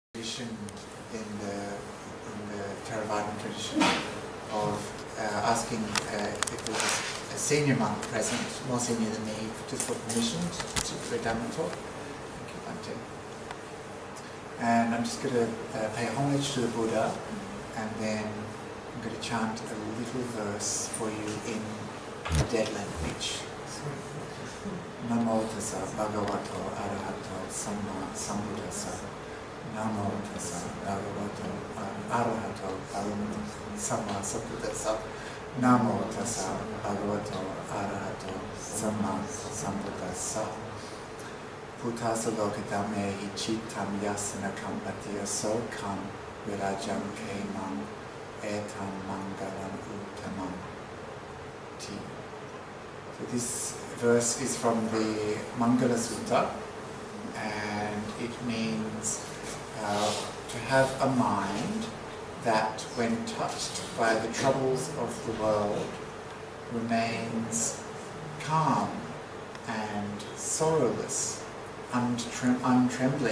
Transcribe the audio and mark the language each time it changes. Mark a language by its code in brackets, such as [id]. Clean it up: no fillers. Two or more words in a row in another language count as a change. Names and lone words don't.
[en] tradition, in the Theravadan tradition, of asking if there was a senior monk present, more senior than me, just for permission to do a Dhamma talk. Thank you, Bhante. And I'm just going to pay homage to the Buddha, and then I'm going to chant a little verse for you in the dead language. [pi] Namo tassa bhagavato arahato samma sambuddhassa. Namo tassa bhagavato arahato samma sambuddhassa. Namo tassa bhagavato arahato samma sambuddhassa. Buddhassa lokadhammas hi cittam yasana kampati asokam virajam kemam etam mangalam uttamam ti. [en] So this verse is from the Mangala Sutta, and it means to have a mind that, when touched by the troubles of the world, remains calm and sorrowless, untrembling.